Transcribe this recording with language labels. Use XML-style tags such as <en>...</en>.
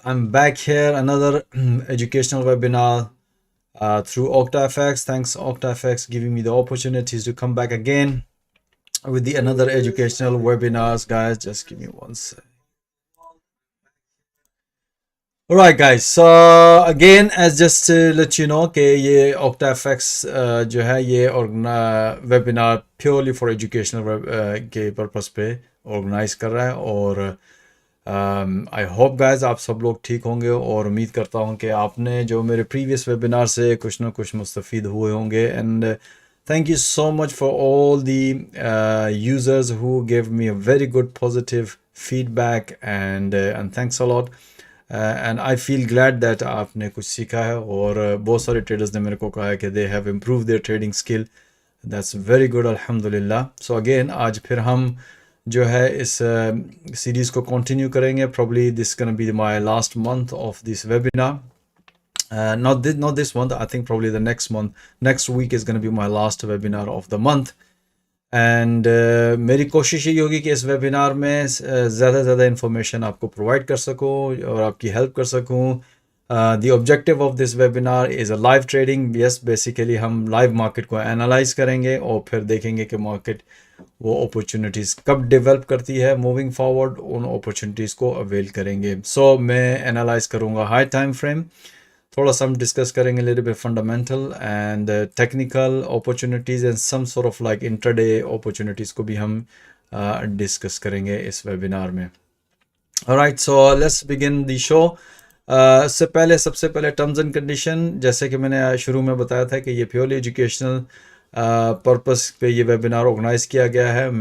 <en>I'm back here, another educational webinar through OctaFX. Thanks OctaFX giving me the opportunities to come back again with the another educational webinars, guys. Just give me one sec. Alright guys, so again as just to let you know</en> <ur>کہ یہ OctaFX جو ہے یہ webinar purely for educational کے purpose پہ organise کر رہا ہے اور آئی ہوپ گائز آپ سب لوگ ٹھیک ہوں گے اور امید کرتا ہوں کہ آپ نے جو میرے پریویس ویبینار سے کچھ نہ کچھ مستفید ہوئے ہوں گے and</ur> <en>thank you so much for all the users who gave me a very good positive feedback and thanks a lot. And I feel glad that</en> <ur>آپ نے کچھ سیکھا ہے اور بہت سارے ٹریڈرز نے میرے کو کہا ہے کہ</ur> <en>they have improved their trading skill. That's very good, alhamdulillah. So again</en> <ur>آج پھر ہم جو ہے اس سیریز کو کنٹینیو کریں گے.</ur> <en>Probably this is going to be my last month of this webinar. Not this month, I think probably the next week is going to be my last webinar of the month.</en> <ur>And میری کوشش یہ ہوگی کہ اس webinar میں زیادہ سے زیادہ information آپ کو پرووائڈ کر سکوں اور آپ کی ہیلپ کر سکوں.</ur> <en>The objective of this webinar is a live trading.</en> <ur>Yes basically ہم لائیو مارکیٹ کو انالائز کریں گے اور پھر دیکھیں گے کہ مارکیٹ وہ اپرچونیٹیز کب ڈیولپ کرتی ہے موونگ فارورڈ, ان اپرچونیٹیز کو اویل کریں گے. سو میں انالائز کروں گا ہائی ٹائم فریم, تھوڑا سا ہم ڈسکس کریں گے</ur> <en>little bit fundamental and technical opportunities and some sort of like intraday opportunities</en> <ur>کو بھی ہم ڈسکس کریں گے اس ویبینار میں.</ur> <en>alright, so let's begin the show.</en> <ur>سب سے پہلے ٹرمز اینڈ کنڈیشن, جیسے کہ میں نے شروع میں بتایا تھا کہ یہ پیورلی ایجوکیشنل پرپس پہ یہ ویبینار آرگنائز کیا گیا ہے.</ur>